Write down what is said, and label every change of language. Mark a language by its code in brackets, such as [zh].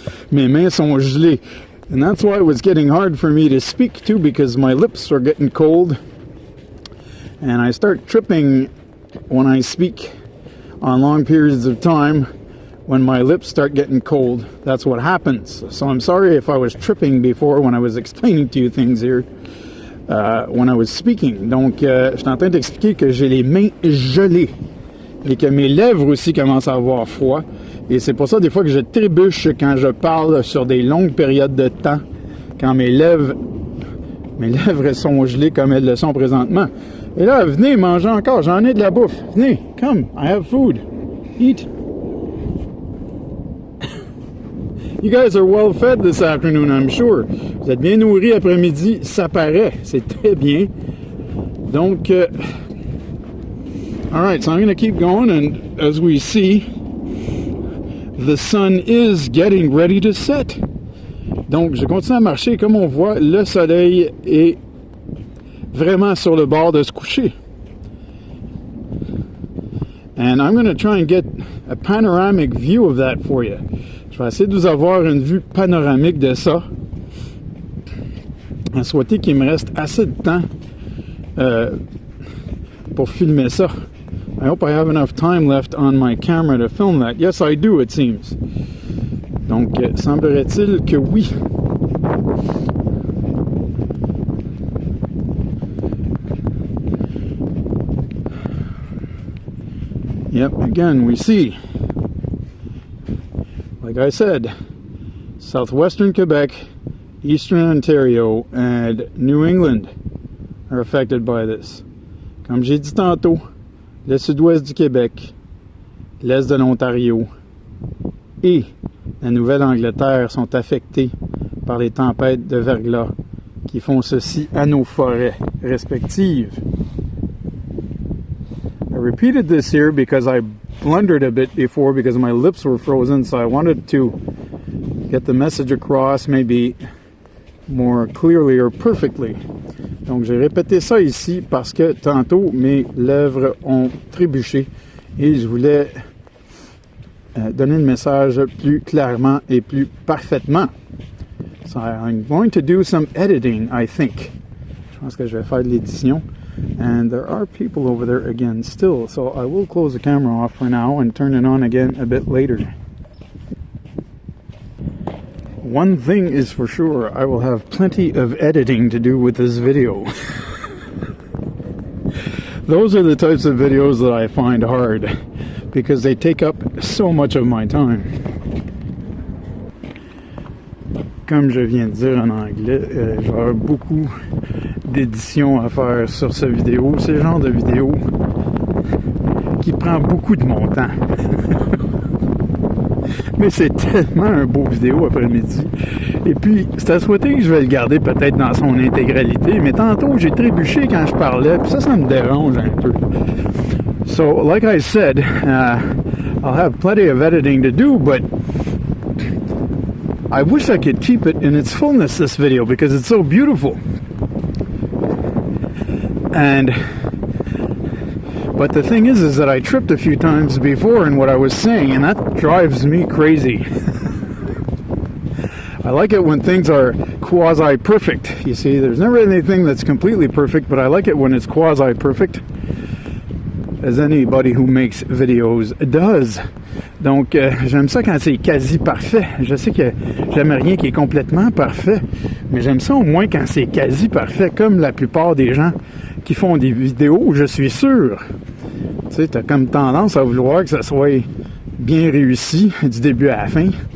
[fr] Mes mains sont gelées. [en] And that's why it was getting hard for me to speak too, because my lips are getting cold. And I start tripping when I speak on long periods of time. When my lips start getting cold, that's what happens. So I'm sorry if I was tripping before when I was explaining to you things here. When I was speaking. [fr] Donc, je suis en train d'expliquer que j'ai les mains gelées et que mes lèvres aussi commencent à avoir froid. Et c'est pour ça des fois que je trébuche quand je parle sur des longues périodes de temps, quand mes lèvres sont gelées comme elles le sont présentement. Et là, venez manger encore, j'en ai de la bouffe. Venez, [en] come, I have food. Eat. You guys are well fed this afternoon, I'm sure. [fr] Vous êtes bien nourris après-midi, ça paraît. C'est très bien. [en] Donc, alright, so I'm going to keep going, and as we see, the sun is getting ready to set. [fr] Donc, je continue à marcher. Comme on voit, le soleil est vraiment sur le bord de se coucher. [en] And I'm going to try and get a panoramic view of that for you. [fr] Je vais essayer de vous avoir une vue panoramique de ça. À souhaiter qu'il me reste assez de temps pour filmer ça. [en] I hope I have enough time left on my camera to film that. Yes, I do, it seems. [fr] Donc, semblerait-il que oui. [en] Yep, again, we see, like I said, southwestern Quebec, eastern Ontario, and New England are affected by this. [fr] Comme j'ai dit tantôt, le sud-ouest du Québec, l'est de l'Ontario et la Nouvelle-Angleterre sont affectés par les tempêtes de verglas qui font ceci à nos forêts respectives. [en] I repeated this here because I blundered a bit before because my lips were frozen, so I wanted to get the message across maybe more clearly or perfectly. [fr] Donc j'ai répété ça ici parce que tantôt mes lèvres ont trébuché et je voulais donner le message plus clairement et plus parfaitement. [en] So I'm going to do some editing, I think. [fr] Je pense que je vais faire de l'édition. [en] And there are people over there again still, so I will close the camera off for now and turn it on again a bit later. One thing is for sure, I will have plenty of editing to do with this video. Those are the types of videos that I find hard because they take up so much of my time. [fr] Comme je viens de dire en anglais, je vais avoir beaucoup d'édition à faire sur cette vidéo. C'est le genre de vidéo qui prend beaucoup de mon temps. Mais c'est tellement un beau vidéo après-midi. Et puis, c'est à souhaiter que je vais le garder peut-être dans son intégralité. Mais tantôt, j'ai trébuché quand je parlais. Puis ça me dérange un peu. [en] So, like I said, I'll have plenty of editing to do, but I wish I could keep it in its fullness, this video, because it's so beautiful. But the thing is that I tripped a few times before in what I was saying, and that drives me crazy. I like it when things are quasi-perfect. You see, there's never anything that's completely perfect, but I like it when it's quasi-perfect, as anybody who makes videos does. [fr] Donc, j'aime ça quand c'est quasi parfait. Je sais que j'aime rien qui est complètement parfait, mais j'aime ça au moins quand c'est quasi parfait, comme la plupart des gens qui font des vidéos, je suis sûr. Tu sais, t'as comme tendance à vouloir que ça soit bien réussi du début à la fin.